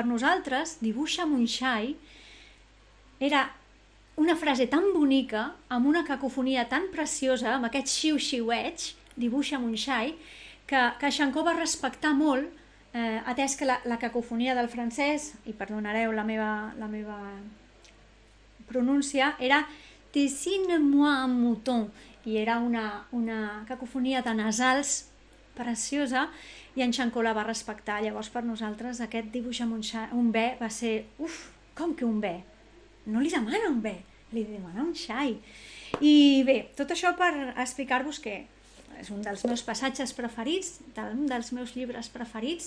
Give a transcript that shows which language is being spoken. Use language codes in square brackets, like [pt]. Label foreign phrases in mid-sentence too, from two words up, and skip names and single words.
[ca] nosaltres dibuixa'm un xai era una frase tan bonica, amb una cacofonia tan preciosa, amb aquest xiu-xiueig, dibuixa'm un xai, que Xancó va respectar molt, atès que la cacofonia del francès, i perdonareu la meva pronúncia, era [fr] dessine-moi un mouton, [ca] i era una cacofonia de nasals preciosa, i en Xancó la va respectar. Llavors per nosaltres aquest dibuixa'm un bé va ser, com que un bé? No li demana un bé, li demana un xai. I bé, tot això per explicar-vos que és un dels meus passatges preferits, un dels meus llibres preferits.